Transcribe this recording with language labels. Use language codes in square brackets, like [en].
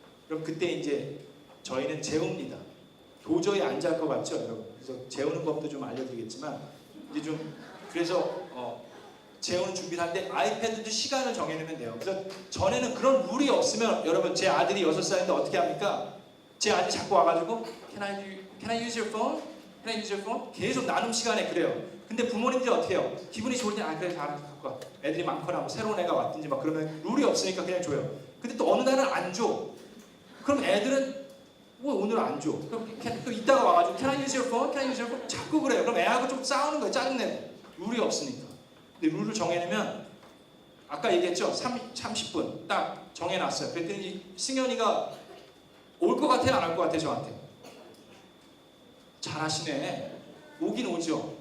[ko] 그럼 그때 이제 저희는 재웁니다. 도저히 안 잘 것 같죠, 여러분? 그래서 재우는 법도 좀 알려드리겠지만 이제 좀 그래서 재우는 준비를 하는데 아이패드도 시간을 정해놓으면 돼요. 그래서 전에는 그런 룰이 없으면 여러분 제 아들이 6살인데 어떻게 합니까? 제 아들이 자꾸 와가지고 [en] Can I use your phone? Can I use your phone? [ko] 계속 나눔 시간에 그래요. 근데 부모님들이 어떻게 해요? 기분이 좋을 때 그래 다 갖고 와. 애들이 많거나 뭐 새로운 애가 왔든지 막 그러면 룰이 없으니까 그냥 줘요. 근데 또 어느 날은 안 줘. 그럼 애들은 뭐 오늘 안 줘. 그럼 또 이따가 와가지고 [en] Can I use your phone? Can I use your phone? [ko] 자꾸 그래요. 그럼 애하고 좀 싸우는 거예요. 짜증내고. 룰이 없으니까. 근데 룰을 정해놓으면 아까 얘기했죠? 30분 딱 정해놨어요. 그랬더니 승현이가 올 것 같아요? 안 올 것 같아요? 저한테? 잘하시네. 오긴 오죠.